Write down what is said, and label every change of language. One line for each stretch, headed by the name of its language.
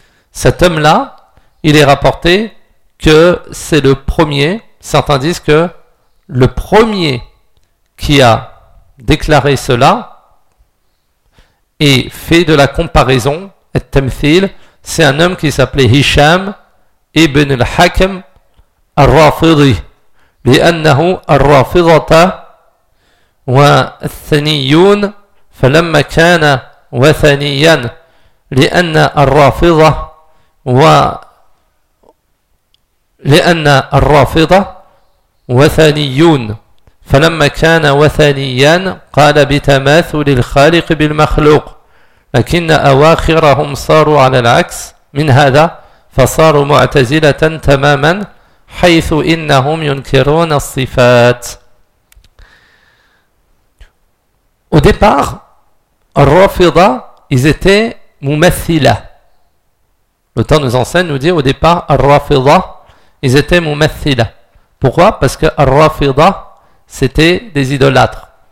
French: Cet homme là il est rapporté que c'est le premier, certains disent que le premier qui a déclaré cela et fait de la comparaison, et temthil, C'est un homme qui s'appelait Hisham ibn al-Hakam al-Rafidi.
Arabic: لأنه الرافضة وثنيون فلما كان وثنيا لأن الرافضة و لأن الرافضة وثنيون فلما كان وثنيا قال بتماثل الخالق بالمخلوق لكن أواخرهم صاروا على العكس من هذا فصاروا معتزلة تماما حيث إنهم ينكرون الصفات.
French: Au départ, Rafida, ils étaient Mumathila. L'auteur nous enseigne, nous dit au départ, Rafida, ils étaient Mumathila. Pourquoi? Parce que Rafida, c'était des idolâtres.